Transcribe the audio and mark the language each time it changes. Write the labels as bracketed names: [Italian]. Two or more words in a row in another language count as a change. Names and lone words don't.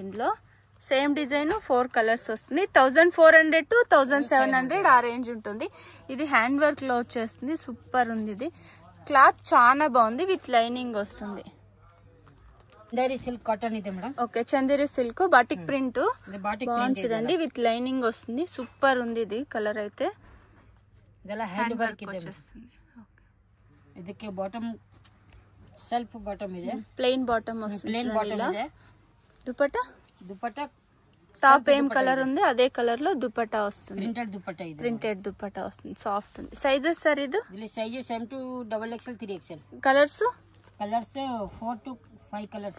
[Telugu] ఇందులో సేమ్ డిజైన్ 4 కలర్స్ వస్తుంది. 1400 to 1700 ఆ రేంజ్ ఉంటుంది. ఇది [English] hand work [Telugu] లో వచ్చేస్తుంది. సూపర్ ఉంది. ఇది క్లాత్ చాలా బాగుంది. [English] with lining [Telugu] వస్తుంది. చందేరి [English] silk cotton [Telugu] ಇದೆ మేడం. ఓకే, చందేరి [English] silk batik print [Telugu] బాగుంది చూడండి. [English] with lining [Telugu] వస్తుంది. సూపర్ ఉంది ఇది కలర్ అయితే. [Kannada] ಇದೆಲ್ಲ [English] hand work [Kannada] ಇದೆ. ಇದಕ್ಕೆ [English] bottom self bottom [Kannada] ಇದೆ. [English] plain bottom [Telugu] వస్తుంది. [English] plain bottom [Telugu] ಇದೆ. దుపట్టా టాప్ ఏం కలర్ ఉంది అదే కలర్ లో దుపట్టా వస్తుంది. ప్రింటెడ్ దుపట్టా ಇದೆ. ప్రింటెడ్ దుపట్టా వస్తుంది. సాఫ్ట్ ఉంది. సైజెస్ సార్ ఇది? ಇಲ್ಲಿ సైజెస్ [English] M to XXL 3XL. [Telugu] కలర్స్ 4 to 5 కలర్స్.